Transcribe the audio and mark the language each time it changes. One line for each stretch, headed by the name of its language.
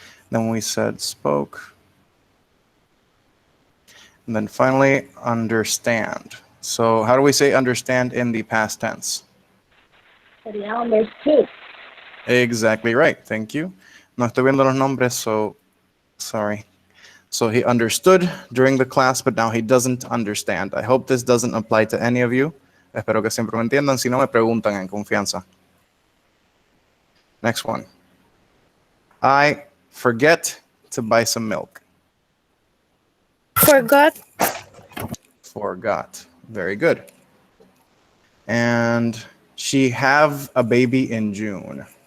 English: Then we said spoke. And then finally, understand. So how do we say understand in the past tense?
Spanish: Sería understood.
English: Exactly right. Thank you.
Spanish: No estoy viendo los nombres, so sorry.
English: So he understood during the class, but now he doesn't understand. I hope this doesn't apply to any of you.
Spanish: Espero que siempre me entiendan. Si no, me preguntan en confianza.
English: Next one. I forget to buy some milk. Forgot. Forgot. Very good. And she have a baby in June.